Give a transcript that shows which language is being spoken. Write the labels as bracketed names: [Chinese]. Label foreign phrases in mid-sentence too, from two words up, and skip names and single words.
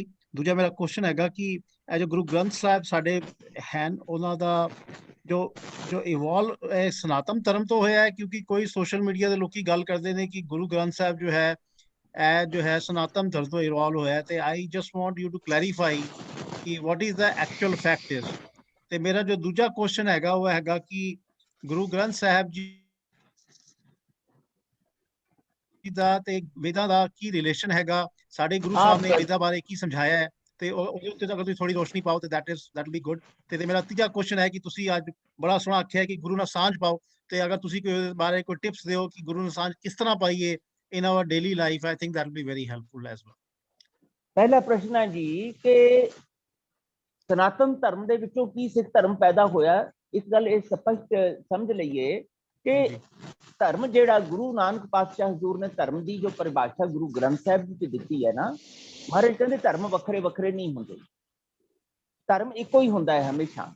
[Punjabi] ਦੂਜਾ ਮੇਰਾ ਕੁਐਸਚਨ ਹੈਗਾ ਕਿ ਇਹ ਜੋ ਗੁਰੂ ਗ੍ਰੰਥ ਸਾਹਿਬ ਸਾਡੇ ਹਨ, ਉਹਨਾਂ ਦਾ ਜੋ ਇਵੋਲਵ ਸਨਾਤਨ ਧਰਮ ਤੋਂ ਹੋਇਆ ਹੈ, ਕਿਉਂਕਿ ਕੋਈ [English] social media [Punjabi] ਦੇ ਲੋਕੀ ਗੱਲ ਕਰਦੇ ਨੇ ਕਿ ਗੁਰੂ ਗ੍ਰੰਥ ਸਾਹਿਬ ਜੋ ਹੈ ਇਹ ਜੋ ਹੈ ਸਨਾਤਨ ਧਰਮ ਤੋਂ ਇਵੋਲਵ ਹੋਇਆ, ਤੇ [English] I just want you to clarify [Punjabi] ਕਿ [English] what is the actual fact is. [Punjabi] ਤੇ ਮੇਰਾ ਜੋ ਦੂਜਾ ਕੁਐਸਚਨ ਹੈਗਾ ਉਹ ਹੈਗਾ ਕਿ ਗੁਰੂ ਗ੍ਰੰਥ ਸਾਹਿਬ ਜੀ ਦਾ ਤੇ ਵੇਦਾਂ ਦਾ ਕੀ ਰਿਲੇਸ਼ਨ ਹੈਗਾ, ਸਾਡੇ ਗੁਰੂ ਸਾਹਿਬ ਨੇ ਵੇਦਾਂ ਬਾਰੇ ਕੀ ਸਮਝਾਇਆ ਹੈ, ਤੇ ਉਹਦੇ ਉੱਤੇ ਅਗਰ ਤੁਸੀਂ ਥੋੜੀ ਰੋਸ਼ਨੀ ਪਾਓ ਤੇ [English] that will be good। [Punjabi] ਤੇ ਮੇਰਾ ਤੀਜਾ ਕੁਐਸਚਨ ਹੈ ਕਿ ਤੁਸੀਂ ਅੱਜ ਬੜਾ ਸੋਹਣਾ ਆਖਿਆ ਕਿ ਗੁਰੂ ਨਾਲ ਸਾਂਝ ਪਾਓ, ਤੇ ਅਗਰ ਤੁਸੀਂ ਕੋਈ ਬਾਰੇ ਕੋਈ ਟਿਪਸ ਦਿਓ ਕਿ ਗੁਰੂ ਨਾਲ ਸਾਂਝ ਕਿਸ ਤਰ੍ਹਾਂ ਪਾਈਏ [English] in our daily life, I think that will be very helpful as well। [Punjabi] ਪਹਿਲਾ ਪ੍ਰਸ਼ਨ ਹੈ ਜੀ ਕਿ ਸਨਾਤਨ ਧਰਮ ਦੇ ਵਿੱਚੋਂ ਕੀ ਸਿੱਖ ਧਰਮ ਪੈਦਾ ਹੋਇਆ। ਇਸ ਗੱਲ ਇਹ ਸਪਸ਼ਟ ਸਮਝ ਲਈਏ ਕਿ ਧਰਮ ਜਿਹੜਾ ਗੁਰੂ ਨਾਨਕ ਪਾਤਸ਼ਾਹ ਹਜ਼ੂਰ ਨੇ ਧਰਮ ਦੀ ਜੋ ਪਰਿਭਾਸ਼ਾ ਗੁਰੂ ਗ੍ਰੰਥ ਸਾਹਿਬ ਵਿੱਚ ਦਿੱਤੀ ਹੈ ਨਾ, ਮਹਾਰਾਜ ਕਹਿੰਦੇ ਧਰਮ ਵੱਖਰੇ ਵੱਖਰੇ ਨਹੀਂ ਹੁੰਦੇ, ਧਰਮ ਇੱਕੋ ਹੀ ਹੁੰਦਾ ਹੈ ਹਮੇਸ਼ਾ।